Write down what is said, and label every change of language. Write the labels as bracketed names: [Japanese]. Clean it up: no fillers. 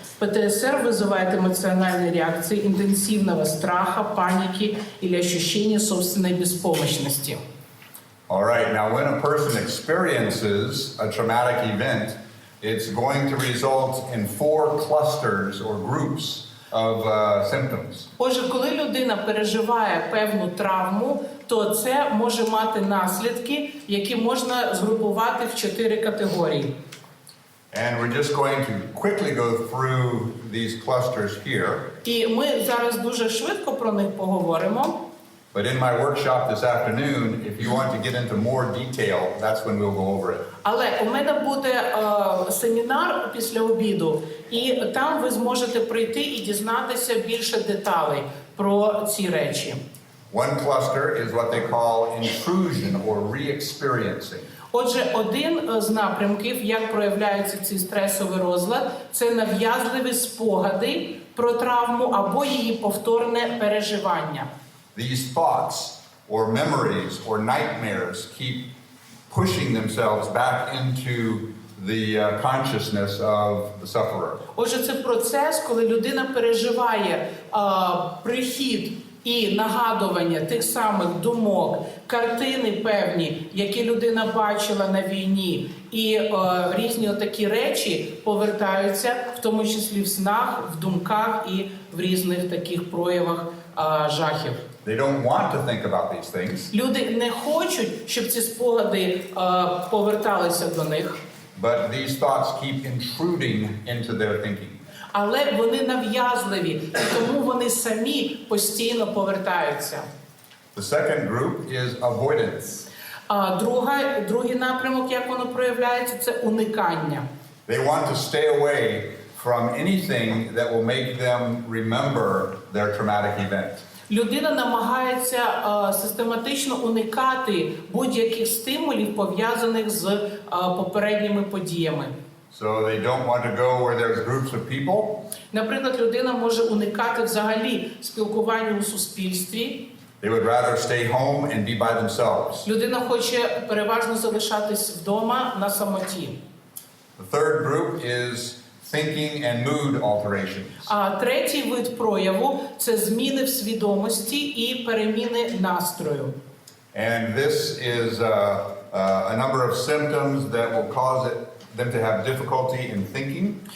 [Russian] ПТСР вызывает эмоциональные реакции интенсивного страха, паники или ощущения собственной беспомощности. [English] All right, now when a person experiences a traumatic event, it's going to result in 4 clusters or groups of symptoms. [Ukrainian] Отже, коли людина переживає певну травму, то це може мати наслідки, які можна згрупувати в 4 категорії. [English] And we're just going to quickly go through these clusters here. [Ukrainian] І ми зараз дуже швидко про них поговоримо. [English] But in my workshop this afternoon, if you want to get into more detail, that's when we'll go over it. [Ukrainian] Але у мене буде семінар після обіду, і там ви зможете прийти і дізнатися більше деталей про ці речі. [English] One cluster is what they call intrusion or re-experiencing. [Ukrainian] Отже, один з напрямків, як проявляється цей стресовий розлад, це нав'язливі спогади про травму або її повторне переживання. [English] These thoughts or memories or nightmares keep pushing themselves back into the consciousness of the sufferer. [Ukrainian] Отже, це процес, коли людина переживає прихід і нагадування тих самих думок, картини певні, які людина бачила на війні, і різні такі речі повертаються, в тому числі в снах, в думках і в різних таких проявах жахів. [English] They don't want to think about these things, [Ukrainian] Люди не хочуть, щоб ці спогади поверталися до них, [English] but these thoughts keep intruding into their thinking. [Ukrainian] але вони нав'язливі, і тому вони самі постійно повертаються. [English] The second group is avoidance. [Ukrainian] Другий напрямок, як воно проявляється, це уникання. [English] They want to stay away from anything that will make them remember their traumatic event. [Ukrainian] Людина намагається систематично уникати будь-яких стимулів, пов'язаних з попередніми подіями. [English] So they don't want to go where there's groups of people. [Ukrainian] Наприклад, людина може уникати взагалі спілкування у суспільстві. [English] They would rather stay home and be by themselves. [Ukrainian] Людина хоче переважно залишатись вдома на самоті. [English] The third group is thinking and mood alterations. [Ukrainian] А третій вид прояву – це зміни в свідомості і переміни настрою. [English] And this is a number of symptoms that will cause them to have difficulty in thinking.